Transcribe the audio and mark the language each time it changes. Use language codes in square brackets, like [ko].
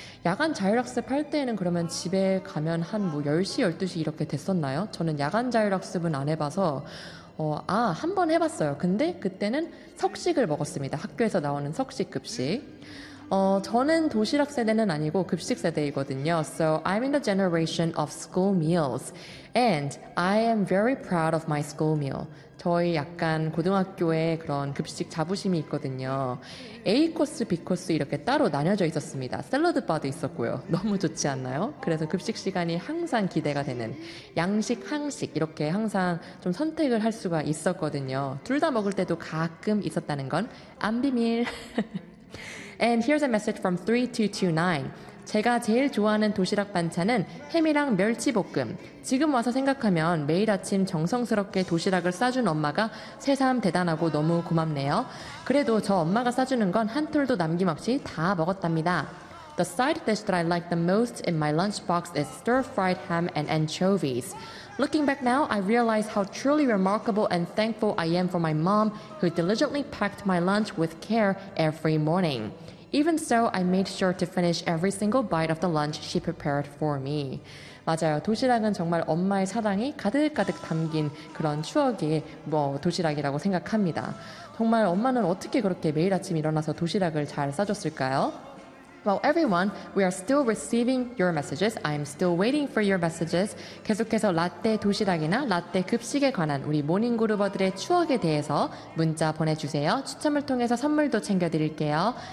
[ko] 야간 자율학습 할 때에는 그러면 집에 가면 한 뭐 10시, 12시 이렇게 됐었나요? 저는 야간 자율학습은 안 해봐서 한번 해봤어요. 근데 그때는 석식을 먹었습니다. 학교에서 나오는 석식 급식. 저는 도시락 세대는 아니고 급식 세대이거든요. [en] So I'm in the generation of school meals. And I am very proud of my school meal. [ko] 저희 약간 고등학교에 그런 급식 자부심이 있거든요. A코스, B코스 이렇게 따로 나뉘어져 있었습니다. 샐러드 바도 있었고요. 너무 좋지 않나요? 그래서 급식 시간이 항상 기대가 되는 양식, 한식 이렇게 항상 좀 선택을 할 수가 있었거든요. 둘 다 먹을 때도 가끔 있었다는 건 안 비밀. [en] And here's a message from 3229. [ko] 제가 제일 좋아하는 도시락 반찬은 햄이랑 멸치볶음. 지금 와서 생각하면 매일 아침 정성스럽게 도시락을 싸준 엄마가 새삼 대단하고 너무 고맙네요. 그래도 저 엄마가 싸주는 건 한 톨도 남김없이 다 먹었답니다. [en] The side dish that I like the most in my lunchbox is stir-fried ham and anchovies. Looking back now, I realize how truly remarkable and thankful I am for my mom who diligently packed my lunch with care every morning. Even so, I made sure to finish every single bite of the lunch she prepared for me. [ko] 맞아요. 도시락은 정말 엄마의 사랑이 가득가득 담긴 그런 추억의 도시락이라고 생각합니다. 정말 엄마는 어떻게 그렇게 매일 아침 일어나서 도시락을 잘 싸줬을까요? [en] Well, everyone, we are still receiving your messages. I'm still waiting for your messages. [ko] 계속해서 라떼 도시락이나 라떼 급식에 관한 우리 모닝그루버들의 추억에 대해서 문자 보내주세요. 추첨을 통해서 선물도 챙겨드릴게요.